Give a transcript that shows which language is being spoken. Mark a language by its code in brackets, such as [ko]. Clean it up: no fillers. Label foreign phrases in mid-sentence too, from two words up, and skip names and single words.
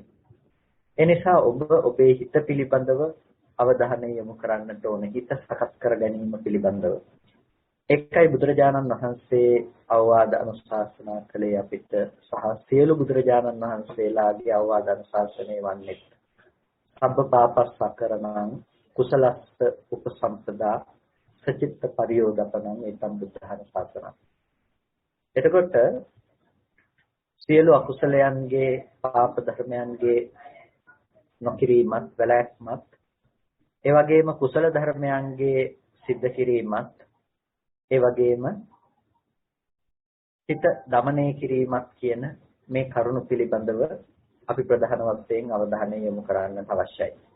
[si] ඒ නිසා ඔබ ඔබේ හිත පිළිබඳව අවධානය යොමු කරන්නට ඕනේ. හිත සකස් කර ගැනීම පිළිබඳව. එකයි බුදුරජාණන් වහන්සේ අවවාද අනුශාසනා කළේ අපිට සහ සියලු බුදුරජාණන් වහන්සේලාගේ අවවාද අනුශාසනය වන්නේ [pi] සබ්බ පාපස්සකරණං කුසලස්ස උපසම්පදා සචිත්ත පරියෝදපණං ඒතම් බුද්ධහන ශාසනං. [si] එතකොට සියලු අකුසලයන්ගේ පාප ධර්මයන්ගේ නොකිරීමත් වැළැක්මත් ඒ වගේම කුසල ධර්මයන්ගේ සිද්ධ කිරීමත් ඒ වගේම හිත දමනය කිරීමත් කියන මේ කරුණු පිළිබඳව අපි ප්‍රධාන වශයෙන් අවධානය යොමු කරන්නට අවශ්‍යයි.